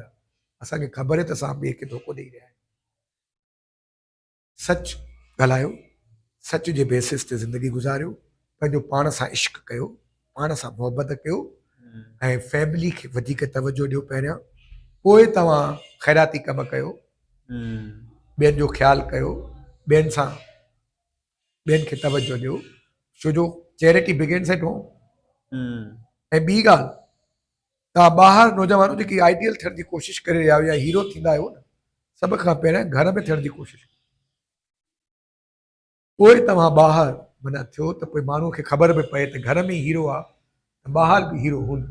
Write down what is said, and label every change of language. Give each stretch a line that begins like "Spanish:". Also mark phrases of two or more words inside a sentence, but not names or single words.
Sindhi: असांखे ख़बर आहे त असां ॿिए खे धोखो ॾेई रहिया आहियूं। सच ॻाल्हायो, सच जे बेसिस ते ज़िंदगी गुज़ारियो, पंहिंजो पाण सां इश्क कयो, पाण सां मोहबत कयो, ऐं फैमिली खे वधीक तवजो ॾियो पहिरियां, पोइ तव्हां ख़ैराती कम कयो, ॿियनि जो ख़्यालु कयो, ॿियनि सां ॿियनि खे तवजो ॾियो, छो जो
English: charity begins at home.
Sindhi: ऐं ॿी ॻाल्हि, तव्हां ॿाहिरि नौजवानों जेकी आइडियल थियण जी कोशिशि करे रहिया आहियो या हीरो थींदा आहियो न, सभ खां पहिरियां घर में थियण जी कोशिशि, पोइ तव्हां ॿाहिरि माना थियो त पोइ माण्हू खे ख़बर बि पए त घर में हीरो आहे त ॿाहिरि बि हीरो हूंदो।